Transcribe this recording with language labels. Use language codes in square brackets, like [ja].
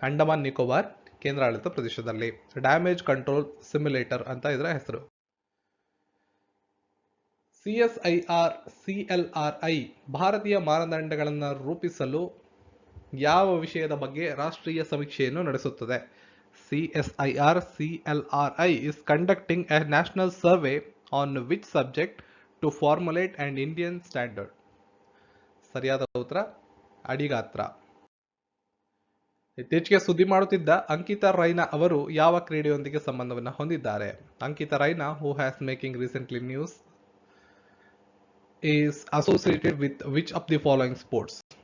[kn] ಅಂಡಮಾನ್ ನಿಕೋಬಾರ್ ಕೇಂದ್ರಾಡಳಿತ ಪ್ರದೇಶದಲ್ಲಿ damage control simulator ಅಂತ ಇದರ ಹೆಸರು. CSIR CLRI ಭಾರತೀಯ ಮಾನದಂಡಗಳನ್ನು ರೂಪಿಸಲು ಯಾವ ವಿಷಯದ ಬಗ್ಗೆ ರಾಷ್ಟ್ರೀಯ ಸಮೀಕ್ಷೆಯನ್ನು ನಡೆಸುತ್ತದೆ? [en] CSIR CLRI is conducting a national survey on which subject to formulate an Indian standard? [kn] ಸರಿಯಾದ ಉತ್ತರ ಅಡಿಗಾತ್ರ. ಇತ್ತೀಚೆಗೆ ಸುದ್ದಿ ಮಾಡುತ್ತಿದ್ದ ಅಂಕಿತಾ ರೈನಾ ಅವರು ಯಾವ ಕ್ರೀಡೆಯೊಂದಿಗೆ ಸಂಬಂಧವನ್ನು ಹೊಂದಿದ್ದಾರೆ? [en] Ankita Raina, who has making recently news, is associated with which of the following sports?